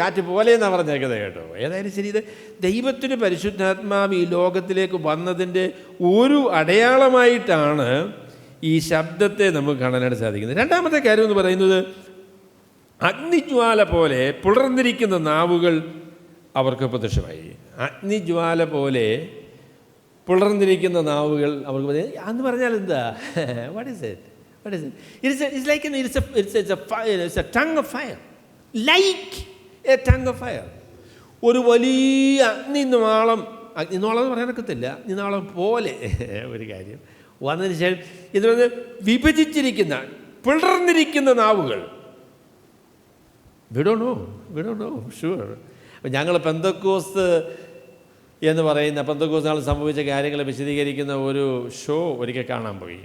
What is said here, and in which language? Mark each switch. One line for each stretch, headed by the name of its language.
Malayalam: കാറ്റ് പോലെ എന്നാണ് പറഞ്ഞേക്കുന്നത് കേട്ടോ. ഏതായാലും ശരി, ഇത് ദൈവത്തിൻ്റെ പരിശുദ്ധാത്മാവ് ഈ ലോകത്തിലേക്ക് വന്നതിൻ്റെ ഒരു അടയാളമായിട്ടാണ് ഈ ശബ്ദത്തെ നമുക്ക് കാണാനായിട്ട് സാധിക്കുന്നത്. രണ്ടാമത്തെ കാര്യം എന്ന് പറയുന്നത്, അഗ്നിജ്വാല പോലെ പുലർന്നിരിക്കുന്ന നാവുകൾ അവർക്ക് പ്രത്യക്ഷമായി. അഗ്നിജ്വാല പോലെ പുലർന്നിരിക്കുന്ന നാവുകൾ അവർക്ക്. അന്ന് പറഞ്ഞാൽ എന്താ?
English: What is it? It's like it's a tongue of fire, like a tongue of fire.
Malayalam: ഒരു വലിയ അഗ്നിനാളം എന്ന് പറയാനൊക്കത്തില്ല, അഗ്നിനാളം പോലെ ഒരു കാര്യം വന്നതിന് ശേഷം ഇത് വിഭജിച്ചിരിക്കുന്ന, പിളർന്നിരിക്കുന്ന നാവുകൾ.
English: We don't know sure.
Malayalam: ഞങ്ങൾ പെന്തക്കോസ്ത് എന്ന് പറയുന്ന പെന്തക്കോസ്ത് നാൾ സംഭവിച്ച കാര്യങ്ങൾ വിശദീകരിക്കുന്ന ഒരു ഷോ ഒരിക്കൽ കാണാൻ പോയി.